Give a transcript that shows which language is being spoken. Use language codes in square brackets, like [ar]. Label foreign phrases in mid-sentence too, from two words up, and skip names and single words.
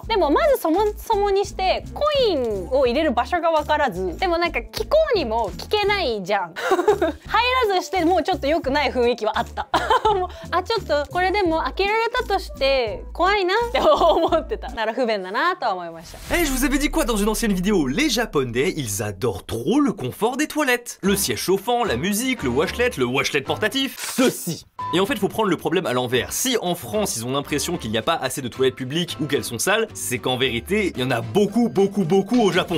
[ja] でもまずそもそもにしてコインを入れる場所が分からず、でもなんか聞こうにも聞けないじゃん入らずしてもうちょっと良くない雰囲気はあったもうちょっとこれでも開けられたとして怖いなって思ってた。だから不便だなとは思いました。 [fr] Eh, je vous avais dit quoi dans une ancienne vidéo? Les Japonais, ils adorent trop le confort des toilettes. Le siège chauffant, la musique, le washlet portatif, ceci. Et en fait, faut prendre le problème à l'envers. Si en France, ils ont l'impression qu'il n'y a pas assez de toilettes publiques ou qu'elles sont sales, c'est qu'en vérité, il y en a beaucoup au Japon.